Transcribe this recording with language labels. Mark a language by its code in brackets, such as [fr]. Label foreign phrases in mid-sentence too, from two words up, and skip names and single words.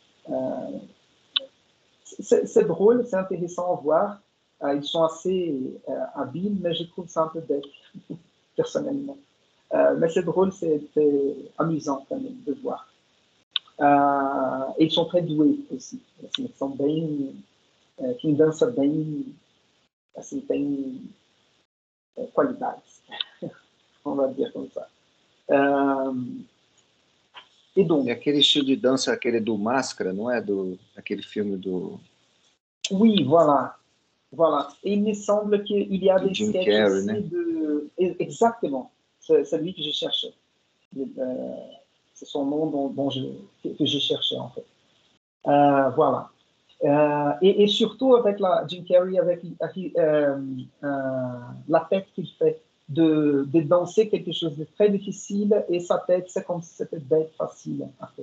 [fr] C'est drôle, c'est intéressant à voir. Ils sont assez habiles, mais je trouve ça un peu bête, personnellement. Mais c'est drôle, c'est amusant quand même de voir. Et ils sont très doués aussi. [pt] Assim, são bem, quem dança bem, assim, tem qualidades, [fr] on va dire comme ça. Et donc, [pt] é aquele estilo de dança, aquele do Máscara, não é? Aquele filme do... [fr] Oui, voilà. Voilà. Et il me semble qu'il y a des Jim sketchs Carrey, aussi né? Exactement. C'est lui que j'ai cherché. C'est son nom que j'ai cherché, en fait. Voilà. Et surtout avec Jim Carrey, avec la tête qu'il fait, de danser quelque chose de très difficile, et sa tête, c'est comme si c'était bête facile à faire.